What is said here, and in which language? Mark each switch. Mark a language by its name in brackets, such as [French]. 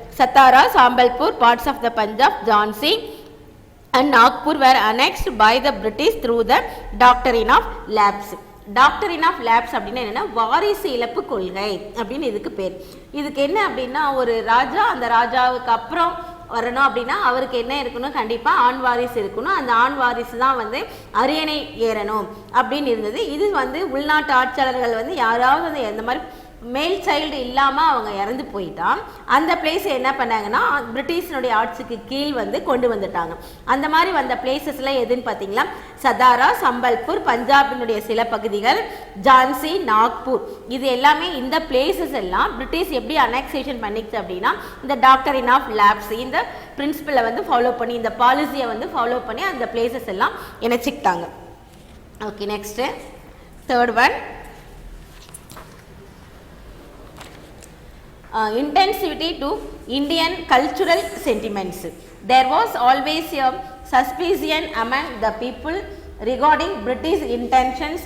[English] Satara, Sambalpur, parts of the Punjab, Jhansi and Nagpur were annexed by the British through the doctrine of lapse. [Tamil] டாக்டரின் of labs அப்படின்னா என்னென்னா வாரிசு இழப்பு கொள்கை அப்படின்னு இதுக்கு பேர். இதுக்கு என்ன அப்படின்னா ஒரு ராஜா அந்த ராஜாவுக்கு அப்புறம் வரணும் அப்படின்னா அவருக்கு என்ன இருக்கணும், கண்டிப்பாக ஆண் வாரிசு இருக்கணும். அந்த ஆண் வாரிசு தான் வந்து அரியணை ஏறணும் அப்படின்னு இருந்தது. இது வந்து உள்நாட்டு ஆட்சியாளர்கள் வந்து யாராவது வந்து இந்த மாதிரி மேல் சைல்டு இல்லாமல் அவங்க இறந்து போயிட்டான் அந்த பிளேஸை என்ன பண்ணாங்கன்னா பிரிட்டிஷனுடைய ஆட்சிக்கு கீழ் வந்து கொண்டு வந்துட்டாங்க. அந்த மாதிரி வந்த பிளேசஸ்லாம் எதுன்னு பார்த்தீங்களா, சதாரா, சம்பல்பூர், பஞ்சாபினுடைய சில பகுதிகள், ஜான்சி, நாக்பூர், இது எல்லாமே இந்த பிளேசஸ் எல்லாம் பிரிட்டிஷ் எப்படி அனெக்சேஷன் பண்ணிச்சு அப்படின்னா இந்த டாக்டரின் ஆஃப் லேப்ஸ் இந்த பிரின்சிபலை வந்து ஃபாலோ பண்ணி இந்த பாலிசியை வந்து ஃபாலோ பண்ணி அந்த பிளேசஸ் எல்லாம் இணைச்சிக்கிட்டாங்க. [English] Okay, next third one, intensity to Indian cultural sentiments. There was always a suspicion among the people regarding British intentions.